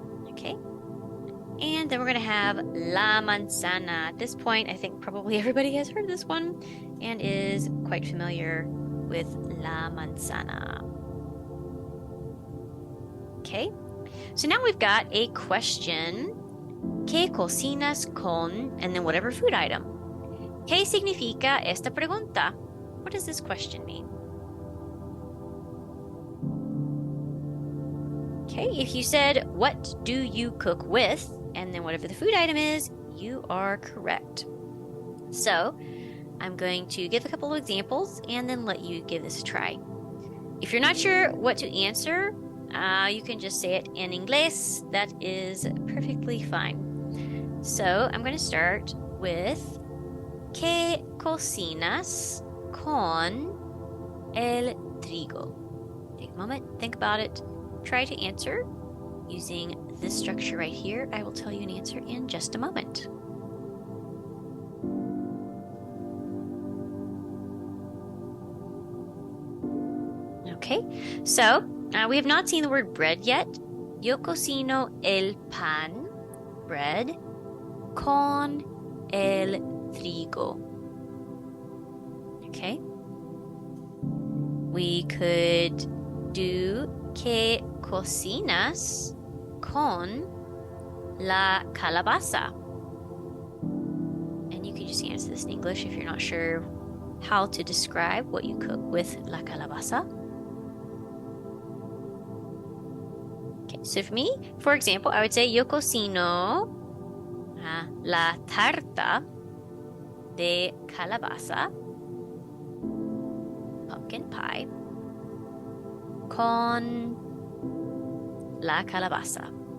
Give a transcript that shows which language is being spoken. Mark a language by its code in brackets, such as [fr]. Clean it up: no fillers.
[en] Okay. And then we're going to have la manzana. At this point, I think probably everybody has heard of this one and is quite familiar with la manzana. Okay. So now we've got a question. [es] ¿Qué cocinas con? [en] And then whatever food item. [es] ¿Qué significa esta pregunta? [en] What does this question mean? Okay, if you said, what do you cook with? And then whatever the food item is, you are correct. So I'm going to give a couple of examples and then let you give this a try. If you're not sure what to answer, you can just say it in English. That is perfectly fine. So I'm going to start with [es] ¿Qué cocinas con el trigo? [en] Take a moment, think about it, try to answer using this structure right here. I will tell you an answer in just a moment. Okay, so we have not seen the word bread yet. [es] Yo cocino el pan, bread, con el trigo. Okay. [en] We could do [es] ¿Qué cocinas con la calabaza? [en] And you can just answer this in English if you're not sure how to describe what you cook with la calabaza. Okay, so for me, for example, I would say [es] yo cocino la tarta de calabaza, [en] pumpkin pie, [es] con la calabaza.